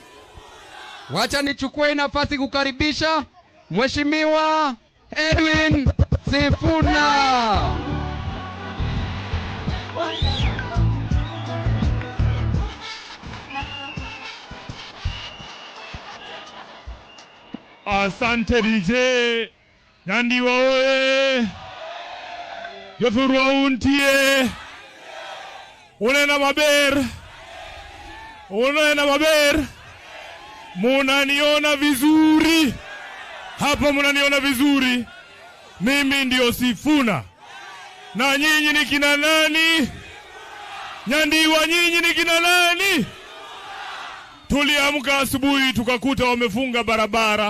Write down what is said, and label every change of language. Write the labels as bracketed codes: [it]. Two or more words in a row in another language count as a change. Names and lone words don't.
[sw] Wacha nichukue nafasi kukaribisha Mheshimiwa Edwin Sifuna. Asante DJ. [luo] Nyandiwa oye. Yothurwa untie. Unena maber. Unena maber. [sw] Munaniona vizuri. Hapa munaniona vizuri. Mimi ndio Sifuna. Na nyinyi ni kina nani? Nyandiwa, nyinyi ni kina nani? Tuliamka asubuhi tukakuta wamefunga barabara.